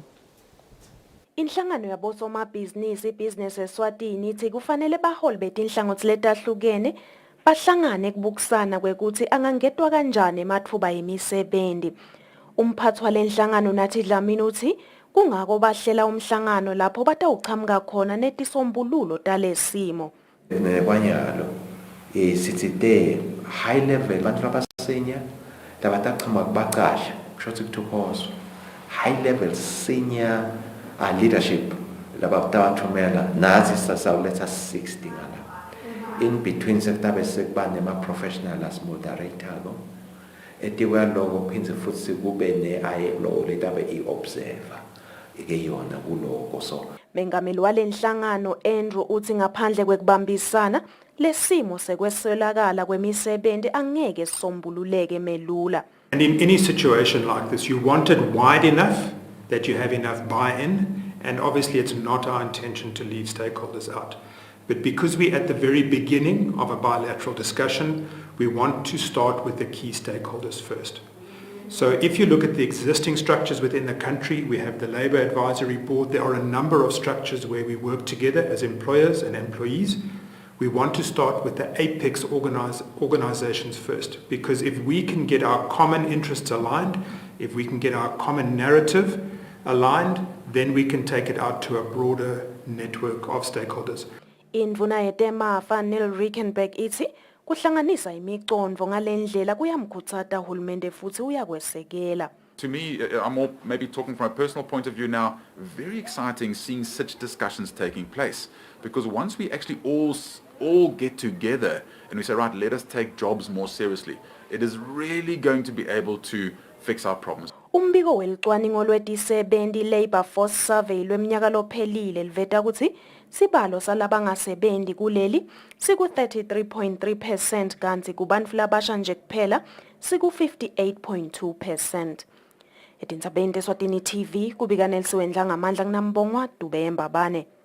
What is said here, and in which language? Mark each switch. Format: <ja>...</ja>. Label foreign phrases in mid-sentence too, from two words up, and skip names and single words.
<ss>Inhlangano yabosomabhizinisi Business Eswatini ithi kufanele baholi betinhlangothi letahlukene bahlangane kubukisana kwekuthi angangedwa kanjani emathuba emisebenzi. Umphathi walenhlangano nathi Dlamini uthi kungako bahlela umhlangano lapho batawuchamuka khona netisombululo talesimo. Kwanyalo sithi</ss> <en>high level</en> <ss>bantu labasenya labataqhamuka kubaqasha kusho ukuthi kuthokozwa</ss> <en>high level senior leadership</en> <ss>labathumela nazi sasawuletha 60 ngala</ss> <en>in between</en> <ss>sekutabe sekuba nema-professional</ss> <en>as moderator</en> <ss>lo etiwe lokho phindze futhi kube ne-ILO letabe i-observer ike yona kuloko. So mengameli walenhlangano Andrew uthi ngaphandle kwekubambisana lesimo sekweswelakala kwemisebenzi angeke sisombululeke melula.</ss> <en>And in any situation like this, you want it wide enough that you have enough buy-in And obviously it's not our intention to leave stakeholders out. But because we're at the very beginning of a bilateral discussion, we want to start with the key stakeholders first. So if you look at the existing structures within the country, we have the Labour Advisory Board. There are a number of structures where we work together as employers and employees. We want to start with the apex organizations first, because if we can get our common interests aligned, if we can get our common narrative aligned, then we can take it out to a broader network of stakeholders.</en> <ss>Indvuna yetemafa Neil Rickenberg ithi kuhlanganisa imicondvo ngalendlela kuyamkhutsata uhulumende futhi uyakwesekela.</ss> <en>To me, I'm more maybe talking from a personal point of view now, very exciting seeing such discussions taking place. Because once we actually all get together and we say, right, let us take jobs more seriously, it is really going to be able to fix our problems.</en> <ss>Umbiko welicwaningo lwetisebenzi Labour Force Survey lweminyaka lophelile liveta ukuthi sibalo salabangasebenzi kuleli siku 33.3% kanti kubantu labasha nje kuphela siku 58.2%. Etindzabeni Eswatini TV kubika Nelsiwendla ngamandla kunambongwa Dubemba bane.</ss>